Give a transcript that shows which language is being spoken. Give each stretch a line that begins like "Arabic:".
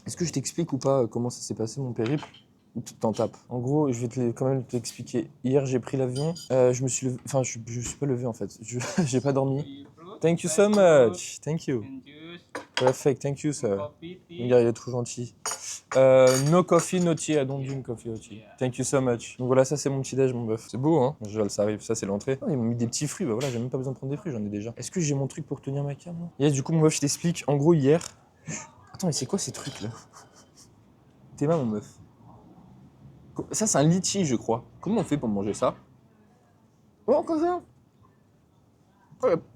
French: Est-ce que je t'explique ou pas comment ça s'est passé mon périple? Ou tu t'en tapes? En gros, je vais quand même t'expliquer. Hier, j'ai pris l'avion. Je me suis levé. Enfin, je suis pas levé en fait. J'ai pas dormi.
English: Thank you so much. Thank you. And juice, Perfect. Thank you, sir. coffee, tea.
French: Regarde, il est trop gentil.
English: No coffee, no tea. I don't drink coffee, no tea. Thank you so much.
French: Donc voilà, ça c'est mon petit déj, mon bœuf. C'est beau, hein? Je ça arrive. Ça c'est l'entrée. Oh, ils m'ont mis des petits fruits. Bah voilà, j'ai même pas besoin de prendre des fruits, j'en ai déjà. Est-ce que j'ai mon truc pour tenir ma cam? Yes, du coup, mon bœuf, je t'explique. En gros, hier. Attends, mais c'est quoi ces trucs là? Tes mains, mon meuf. Ça, c'est un litchi, je crois. Comment on fait pour manger ça? Oh, encore ça? Ouais.